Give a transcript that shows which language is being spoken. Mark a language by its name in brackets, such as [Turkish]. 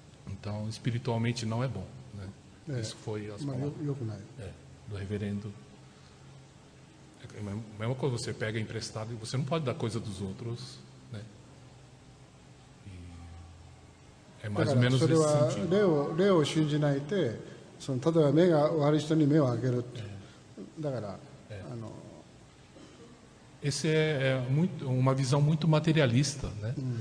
[Portuguese] Então, espiritualmente não é bom. Né? Isso foi as palavras do reverendo. É a mesma coisa, você pega emprestado e você não pode dar coisa dos outros. Né? É mais ou menos nesse sentido. [Japanese] 霊を信じないで、例えば目が悪い人に目をあげるって。だから。 [Portuguese] Esse é uma visão muito materialista, né?